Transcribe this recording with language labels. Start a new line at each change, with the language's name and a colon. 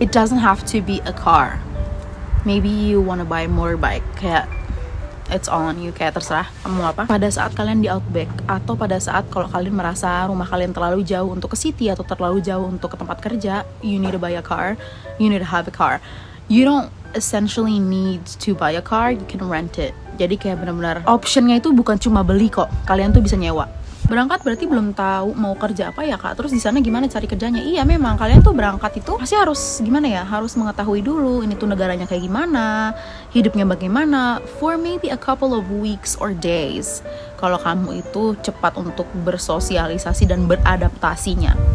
English: It doesn't have to be a car. Maybe you wanna buy motorbike. Kayak it's all on you,
Indonesian: kayak terserah kamu apa. Pada saat kalian di outback, atau pada saat kalau kalian merasa rumah kalian terlalu jauh untuk ke city atau terlalu jauh untuk ke tempat kerja,
English: you need to buy a car,
Indonesian: you need to have a car.
English: You don't essentially need to buy a car, you can rent it.
Indonesian: Jadi kayak benar-benar optionnya itu bukan cuma beli kok, kalian tuh bisa nyewa. Berangkat berarti belum tahu mau kerja apa ya kak, terus di sana gimana cari kerjanya? Iya memang kalian tuh berangkat itu pasti harus gimana ya, harus mengetahui dulu ini tuh negaranya kayak gimana, hidupnya bagaimana,
English: for maybe a couple of weeks or days,
Indonesian: kalau kamu itu cepat untuk bersosialisasi dan beradaptasinya.